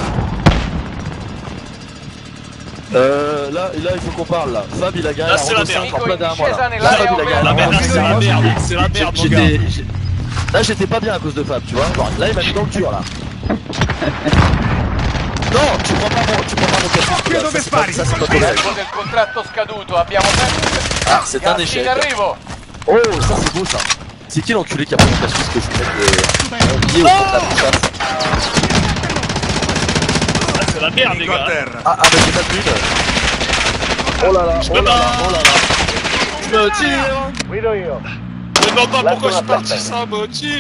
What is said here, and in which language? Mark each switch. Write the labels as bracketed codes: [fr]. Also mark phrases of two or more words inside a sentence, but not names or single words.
[fr] Là, il faut qu'on parle là. Fab, il a garé Là, la c'est la Renault 5 merde. en plein derrière moi là. Fab, Fab, il a garé La merde, c'est la merde, c'est la merde, mon gars. Là, j'étais pas bien à cause de Fab, tu vois. Genre, là, il m'a mis dans le dur là. Non, tu prends pas mon café. Ça, c'est pas correct. [it] Tempo del contratto scaduto, abbiamo tempo. [fr] Ah, c'est un Gassi échec. [it] in arrivo. [fr] Oh, ça c'est beau ça. C'est qui l'enculé qui a pris mon casse que je vais mettre lié au fond de la bouchage? Ah, c'est la merde, les gars. Ah, mais j'ai pas de mine. Oh là là, Je me bats. Je me tire. Je me demande pas pourquoi je suis parti sans motif.